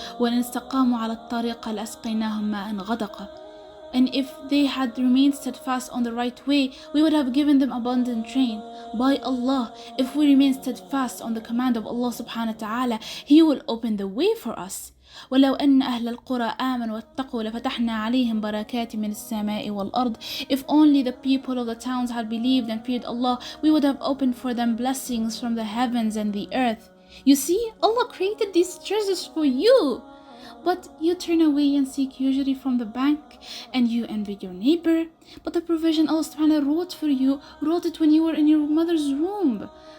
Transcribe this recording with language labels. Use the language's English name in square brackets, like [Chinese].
[Arabic] وَإِنِ اسْتَقَامُوا عَلَى الطَّرِيقَ لَأَسْقَيْنَاهُمْ مَاءً غَدَقًا. [English] And if they had remained steadfast on the right way, we would have given them abundant rain. By Allah, if we remain steadfast on the command of Allah subhanahu wa ta'ala, He will open the way for us. [Arabic] ولو أن أهل القرى آمنوا واتقوا لفتحنا عليهم بركات من السماء والأرض. [English] If only the people of the towns had believed and feared Allah, we would have opened for them blessings from the heavens and the earth. You see, Allah created these treasures for you. But you turn away and seek usury from the bank, and you envy your neighbor. But the provision Allah subhanahu wa ta'ala wrote for you, wrote it when you were in your mother's womb.